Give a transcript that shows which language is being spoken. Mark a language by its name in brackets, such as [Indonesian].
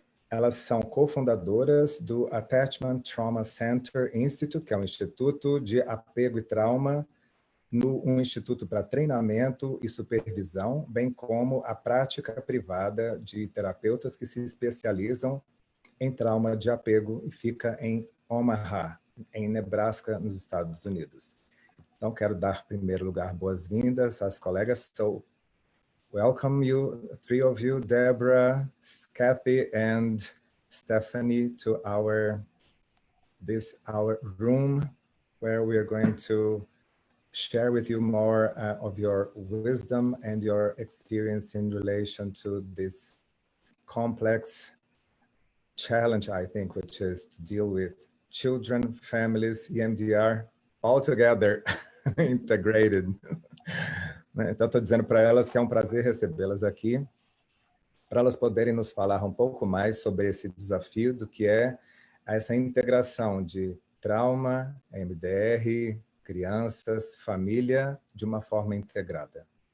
[Portuguese] Elas são cofundadoras do Attachment Trauma Center Institute, que é um instituto de apego e trauma, um instituto para treinamento e supervisão, bem como a prática privada de terapeutas que se especializam em trauma de apego e fica em Omaha, em Nebraska, nos Estados Unidos. Então, quero dar, em primeiro lugar, boas-vindas às colegas. [English] So, welcome you, three of you, Debra, Cathy, and Stefanie, to our room, where we are going to share with you more of your wisdom and your experience in relation to this complex challenge, I think, which is to deal with children, families, EMDR, all together, integrated. [Portuguese] Então, estou dizendo para elas que é um prazer recebê-las aqui, para elas poderem nos falar um pouco mais sobre esse desafio do que é essa integração de trauma, EMDR, crianças, família, de uma forma integrada.